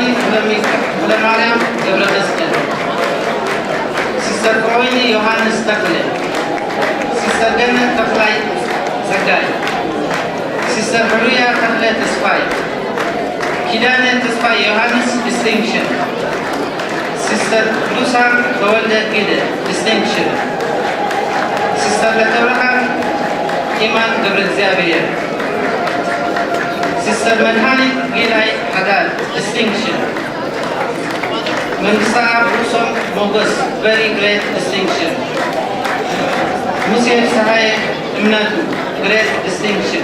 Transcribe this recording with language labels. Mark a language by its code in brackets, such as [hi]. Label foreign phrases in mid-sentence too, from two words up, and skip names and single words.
[en] Mariam Gabramaskel, Sister Troy Johannes Takle, Sister Gannet Taklai Zagai, Sister Maria Taklai Tesfai, Kidane Tesfai Johannes distinction, Sister Lusa Gawalda Gide distinction, Sister Latabrahan Iman Gabriel, Sister Manhani Gilai Hadad distinction, Mansa Usam Mogus very great distinction, Monsieur Sahay Imnadu, great distinction.